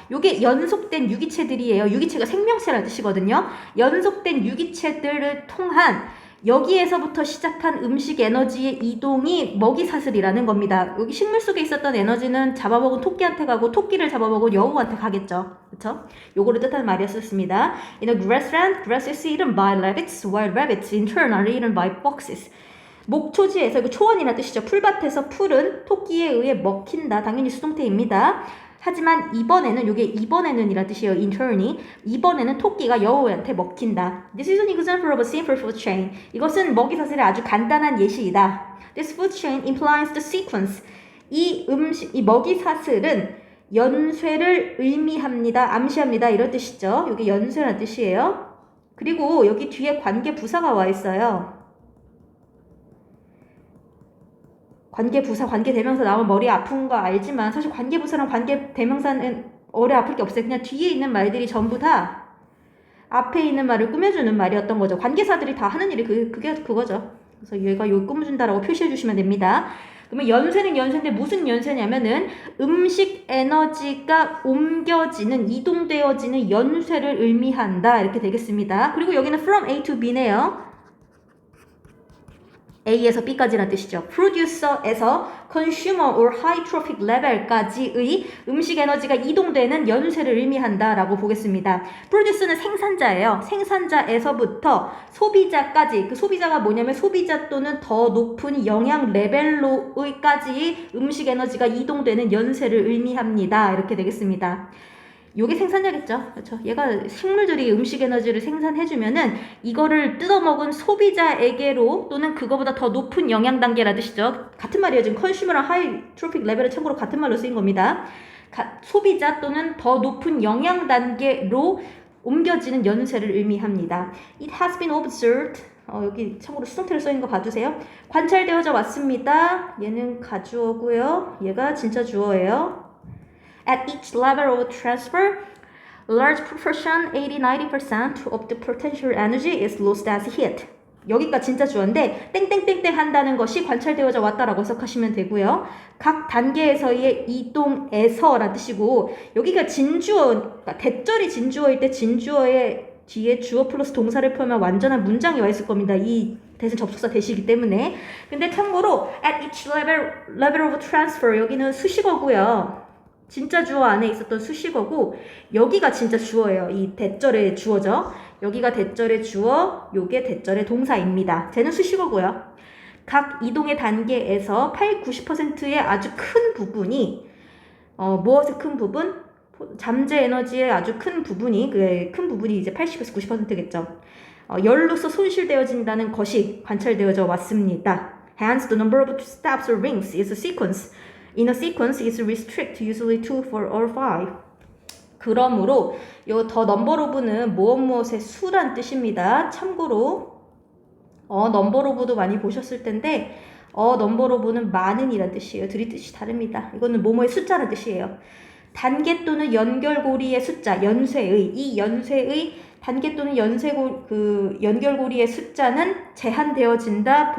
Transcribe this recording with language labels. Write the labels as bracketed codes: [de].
[ko] 요게 연속된 유기체들이에요. 유기체가 생명체라는 뜻이거든요. 연속된 유기체들을 통한 여기에서부터 시작한 음식 에너지의 이동이 먹이사슬이라는 겁니다. 여기 식물 속에 있었던 에너지는 잡아먹은 토끼한테 가고 토끼를 잡아먹은 여우한테 가겠죠. 그쵸? 요거를 뜻하는 말이었습니다. [en] In a grassland, grass is eaten by rabbits, while rabbits in turn are eaten by foxes. [ko] 목초지에서, 이거 초원이라는 뜻이죠. 풀밭에서 풀은 토끼에 의해 먹힌다. 당연히 수동태입니다. 하지만 이번에는 이란 뜻이에요. in turn이. 이번에는 토끼가 여우한테 먹힌다. [en] This is an example of a simple food chain. [ko] 이것은 먹이사슬의 아주 간단한 예시이다. [en] This food chain implies the sequence. [ko] 이 먹이사슬은 연쇄를 의미합니다. 암시합니다. 이런 뜻이죠. 이게 연쇄라는 뜻이에요. 그리고 여기 뒤에 관계 부사가 와 있어요. 관계부사, 관계대명사 나오면 머리 아픈 거 알지만 사실 관계부사랑 관계대명사는 머리 아플 게 없어요. 그냥 뒤에 있는 말들이 전부 다 앞에 있는 말을 꾸며주는 말이었던 거죠. 관계사들이 다 하는 일이 그거죠. 그래서 얘가 여기 꾸며준다라고 표시해 주시면 됩니다. 그러면 연쇄는 연쇄인데 무슨 연쇄냐면은 음식 에너지가 옮겨지는, 이동되어지는 연쇄를 의미한다. 이렇게 되겠습니다. 그리고 여기는 from A to B네요. A에서 B까지란 뜻이죠. Producer에서 [en] Consumer or High Trophic Level [ko] 까지의 음식 에너지가 이동되는 연쇄를 의미한다라고 보겠습니다. Producer는 생산자예요. 생산자에서부터 소비자까지, 그 소비자가 뭐냐면 소비자 또는 더 높은 영양 레벨로의까지의 음식 에너지가 이동되는 연쇄를 의미합니다. 이렇게 되겠습니다. 요게 생산자겠죠. 그렇죠. 얘가 식물들이 음식 에너지를 생산해주면은 이거를 뜯어먹은 소비자에게로 또는 그거보다 더 높은 영양 단계라는 뜻이죠. 같은 말이에요. 지금 컨슈머랑 하이 트로픽 레벨은 참고로 같은 말로 쓰인 겁니다. 소비자 또는 더 높은 영양 단계로 옮겨지는 연쇄를 의미합니다. [en] It has been observed. [ko] 여기 참고로 수동태를 써있는 거 봐주세요. 관찰되어져 왔습니다. 얘는 가주어고요. 얘가 진짜 주어예요. [en] At each level of transfer, large proportion, 80-90% of the potential energy is lost as heat. [ko] 여기가 진짜 주어인데 땡땡땡땡 한다는 것이 관찰되어져 왔다라고 해석하시면 되고요. 각 단계에서의 이동에서라는 뜻이고 여기가 진주어, 그러니까 대절이 진주어일 때 진주어의 뒤에 주어 플러스 동사를 표현하면 완전한 문장이 와 있을 겁니다. 이 대신 접속사 대시이기 때문에. 근데 참고로 [en] at each level of transfer [ko] 여기는 수식어고요. 진짜 주어 안에 있었던 수식어고 여기가 진짜 주어예요. 이 대절의 주어죠. 여기가 대절의 주어, 요게 대절의 동사입니다. 쟤는 수식어고요. 각 이동의 단계에서 80-90%의 아주 큰 부분이 무엇의 큰 부분? 잠재 에너지의 아주 큰 부분이 이제 80에서 90%겠죠. 열로서 손실되어진다는 것이 관찰되어져 왔습니다. [en] Hence, the number of steps or rings is a sequence. In a sequence is restricted to usually 2, 4, or 5. [ko] 그러므로 요 더 넘버 오브는 무엇의 수란 뜻입니다. 참고로 넘버 오브도 많이 보셨을 텐데 넘버 오브는 많은이란 뜻이에요. 둘이 뜻이 다릅니다. 이거는 뭐뭐의 숫자란 뜻이에요. 단계 또는 연결고리의 숫자, 연쇄의 이 연쇄의 단계 또는 연결고리의 숫자는 제한되어진다.